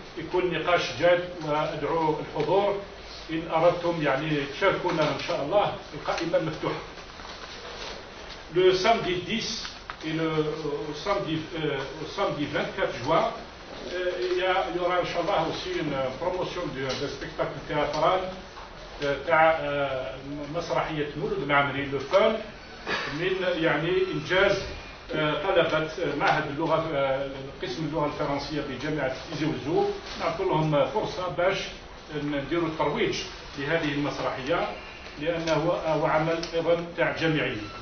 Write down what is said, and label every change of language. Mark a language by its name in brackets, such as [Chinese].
[Arabic] يكون نقاش جاد وأدعو الحضور إن أردتم يعني تشاركونا إن شاء الله. القائمة مفتوحة. [French] Le samedi 10 et au samedi 24 juin, il y aura Inch'Allah aussi une promotion d'un spectacle théâtral [Arabic] تاع مسرحية مولود معمري لو فان من يعني إنجاز طلبة معهد اللغة قسم اللغة الفرنسية بجامعة تيزي وزو نعطي لهم فرصة باش نديروا الترويج لهذه المسرحية، لأنه هو عمل أيضا تاع جامعي.